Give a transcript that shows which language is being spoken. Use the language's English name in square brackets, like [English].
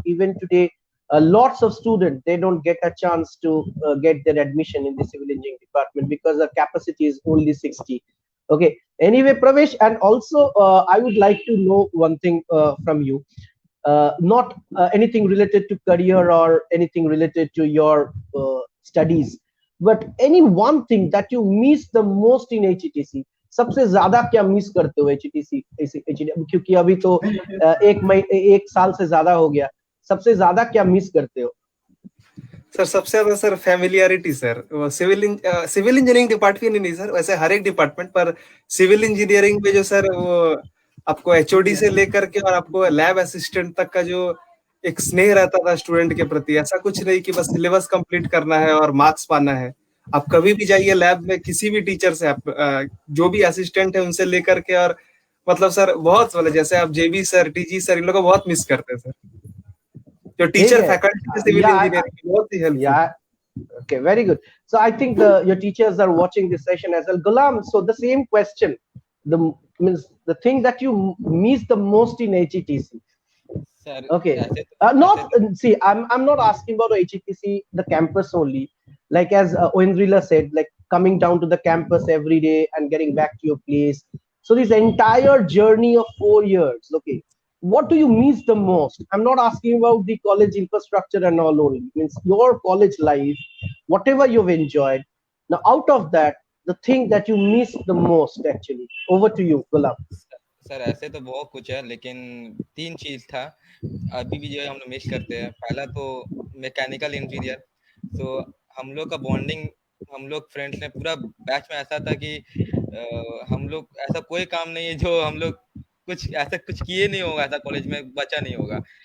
[English] Even today, lots of students, they don't get a chance to get their admission in the civil engineering department because the capacity is only 60. Okay. Anyway, Pravesh, and also I would like to know one thing from you. Not anything related to career or anything related to your studies, but any one thing that you miss the most in HETC. [Hindi] सबसे ज्यादा क्या miss करते हो HETC क्योंकि अभी तो एक साल से ज्यादा हो गया. सबसे ज्यादा क्या मिस करते हो? सर सबसे ज्यादा सर फैमिलियरिटी सर. वो सिविल इंजीनियरिंग डिपार्टमेंट ही नहीं सर, वैसे हर एक डिपार्टमेंट पर सिविल इंजीनियरिंग में जो सर वो आपको एचओडी से लेकर के और आपको लैब असिस्टेंट तक का जो एक स्नेह रहता था स्टूडेंट के प्रति, ऐसा कुछ नहीं कि बस सिलेबस कंप्लीट करना है और मार्क्स पाना है. आप कभी भी जाइए लैब में, किसी भी टीचर से, आप जो भी असिस्टेंट है उनसे लेकर के, और मतलब सर बहुत वाले जैसे आप जेबी सर, टीजी सर, इन लोगों को बहुत मिस करते हैं सर. जो टीचर फैकल्टी सिविल इंजीनियरिंग की बहुत ही helpful. [English] Yeah. Okay, very good. So I think your teachers are watching this session as well. Gulam, so the same question. The means the thing that you miss the most in HETC. [Hindi] Sir [English] Okay. [Hindi] ऐसे [English] Not see, I'm not asking about HETC, the campus only. Like as Oendrila said, like coming down to the campus every day and getting back to your place. So this entire journey of 4 years, okay, what do you miss the most? I'm not asking about the college infrastructure and all only. Means your college life, whatever you've enjoyed. Now, out of that, the thing that you miss the most, actually. Over to you, Gulam. [Hindi] Sir ऐसे तो बहुत कुछ है, लेकिन 3 चीज़ था अभी भी जो हम लोग मिस करते हैं. पहला तो मैकेनिकल इंजीनियर. तो हम लोग का बॉन्डिंग, हम लोग फ्रेंड्स ने पूरा बैच में ऐसा था कि हम लोग ऐसा कोई काम नहीं है जो हम लोग कुछ किए नहीं होगा, ऐसा कॉलेज में बचा नहीं होगा.